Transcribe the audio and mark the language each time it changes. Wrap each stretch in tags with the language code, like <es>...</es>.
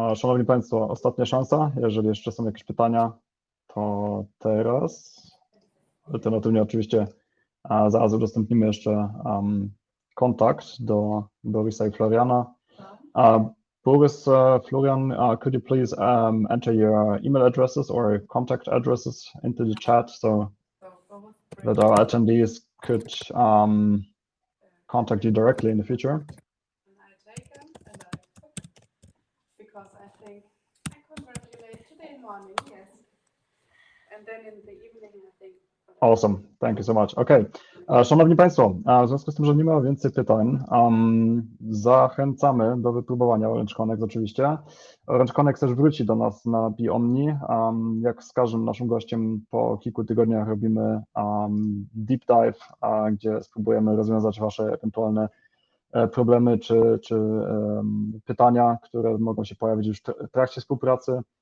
<pl>Szanowni Państwo, ostatnia szansa. Jeżeli jeszcze są jakieś pytania, to teraz. Alternatywnie oczywiście zaraz udostępnimy jeszcze kontakt do Borysa i Floriana.</pl> <en>Boris, Florian, could you please enter your email addresses or contact addresses into the chat so that our attendees could contact you directly in the future? And I take them and because I think I congratulate today morning, yes. And then in the evening I think. Awesome, thank you so much.</en> <pl>Okay, Szanowni Państwo, w związku z tym, że nie ma więcej pytań, zachęcamy do wypróbowania Orange Connex oczywiście. Orange Connex też wróci do nas na Beomni. Jak z każdym naszym gościem po kilku tygodniach robimy deep dive, gdzie spróbujemy rozwiązać Wasze ewentualne problemy czy pytania, które mogą się pojawić już w trakcie współpracy.</pl>